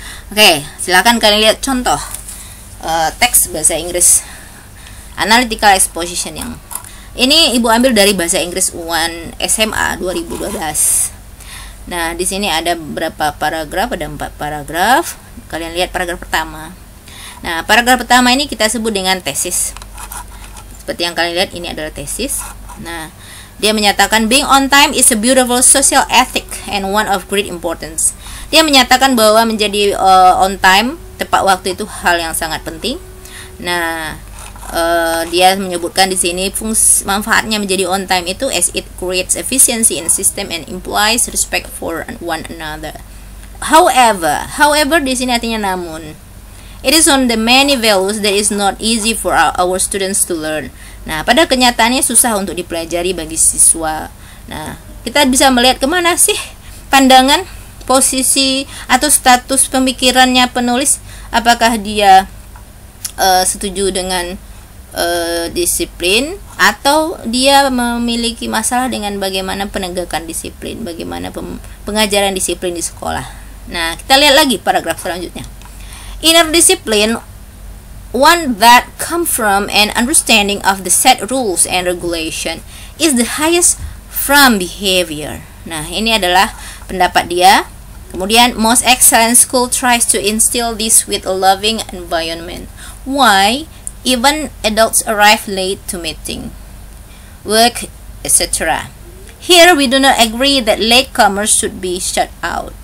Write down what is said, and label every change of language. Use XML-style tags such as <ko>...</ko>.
<id>Oke, silakan kalian lihat contoh teks bahasa Inggris analytical exposition yang ini Ibu ambil dari bahasa Inggris UAN SMA 2012. Nah, di sini ada berapa paragraf? Ada 4 paragraf. Kalian lihat paragraf pertama. Nah, paragraf pertama ini kita sebut dengan tesis. Seperti yang kalian lihat, ini adalah tesis. Nah, dia menyatakan</id> <en>being on time is a beautiful social ethic and one of great importance.</en> <id>Dia menyatakan bahwa menjadi on time, tepat waktu, itu hal yang sangat penting. Nah, dia menyebutkan di sini manfaatnya menjadi on time itu</id> <en>as it creates efficiency in system and implies respect for one another.</en> <id>However di sini artinya namun.</id> <en>It is on the many values that is not easy for our students to learn.</en> <id>Nah, pada kenyataannya susah untuk dipelajari bagi siswa. Nah, kita bisa melihat kemana sih pandangan, posisi atau status pemikirannya penulis. Apakah dia setuju dengan disiplin, atau dia memiliki masalah dengan bagaimana penegakan disiplin, bagaimana pengajaran disiplin di sekolah. Nah, kita lihat lagi paragraf selanjutnya.</id> <en>Inner discipline, one that come from an understanding of the set rules and regulation, is the highest from behavior.</en> <id>Nah, ini adalah pendapat dia.</id> <en>Kemudian, most excellent school tries to instill this with a loving environment. Why? Even adults arrive late to meeting, work, etc. Here we do not agree that latecomers should be shut out.</en>